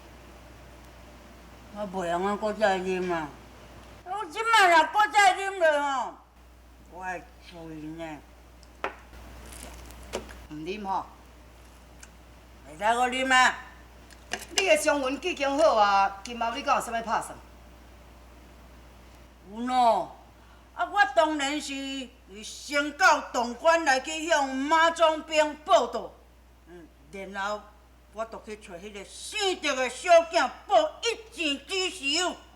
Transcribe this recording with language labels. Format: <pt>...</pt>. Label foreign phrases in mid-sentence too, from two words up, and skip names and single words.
<nan>我袂用啊，搁再啉啊！我即摆若搁再啉落吼，我会醉呢。唔啉吼，袂使搁啉啊！你的伤魂已经好啊，今后你敢有啥物拍算？有喏，我当然是先到东莞来去向马总兵报道，然后我就去找迄个姓赵的小囝报一箭之仇。</nan>